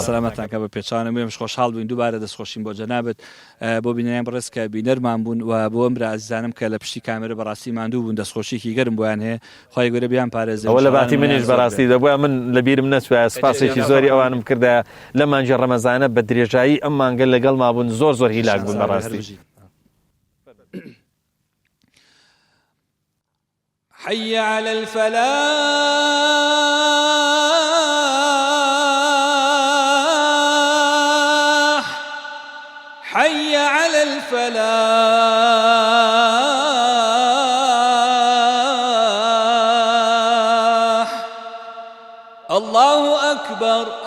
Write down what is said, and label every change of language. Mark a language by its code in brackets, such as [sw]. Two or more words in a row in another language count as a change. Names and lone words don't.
[ckb] سەلامەتانکە بە پێچانە مێمش خۆشحاڵ بووین دووبارە دەستخۆشین بۆ جەنابەت بۆ بینەیان بڕێز کە بینەرمان بوون و بۆ ئەم عزیزانم کە لە پشتی کامێرە بەڕاستی ماندوو بوون دەستخۆشیێکی گەرم بۆیان هەیە خوای گەورە بیان پارێزێ ئەوە لە باتی منیش بەڕاستی دەبووە من لەبیرم نەچووە سپاسێکی زۆری ئەوانم کردە لە مانجی ڕەمەزانە بە درێژایی ئەم مانگە لەگەڵ مابوون زۆر هیلاک بوون بەڕاستی. [ar] حي على الفلاح حي على الفلاح الله أكبر